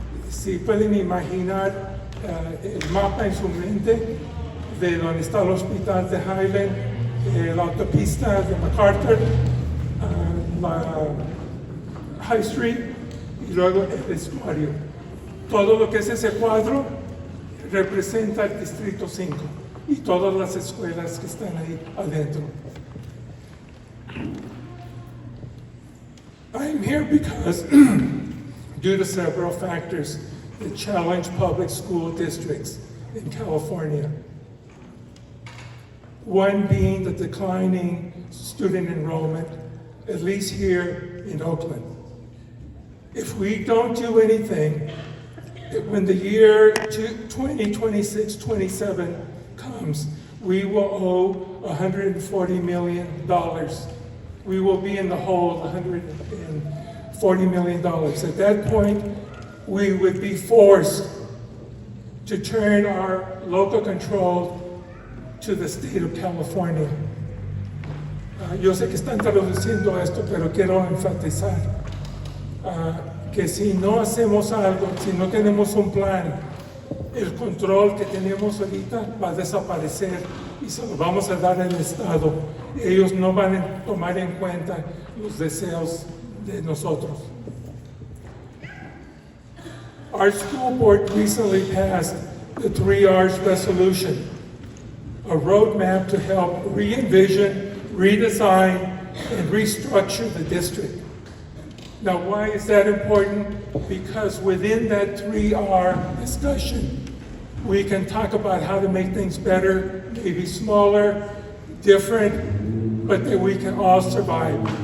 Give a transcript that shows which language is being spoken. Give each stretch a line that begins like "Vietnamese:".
Spanish: Si pueden imaginar el mapa en su mente de donde está el hospital de Highland, la autopista de MacArthur, la High Street y luego el estuario. Todo lo que es ese cuadro representa el Distrito 5 y todas las escuelas que están ahí adentro.
English: I'm here because due to several factors that challenge public school districts in California. One being the declining student enrollment, at least here in Oakland. If we don't do anything, when the year 2026-27 comes, we will owe $140 million. We will be in the hole $140 million. At that point, we would be forced to turn our local control to the state of California.
Spanish: Yo sé que están traduciendo esto, pero quiero enfatizar que si no hacemos algo, si no tenemos un plan, el control que tenemos ahorita va a desaparecer y se lo vamos a dar al Estado. Ellos no van a tomar en cuenta los deseos de nosotros.
English: Our school board recently passed the 3 R's resolution, a roadmap to help re-envision, redesign, and restructure the district. Now, why is that important? Because within that 3R discussion, we can talk about how to make things better, maybe smaller, different, but that we can all survive.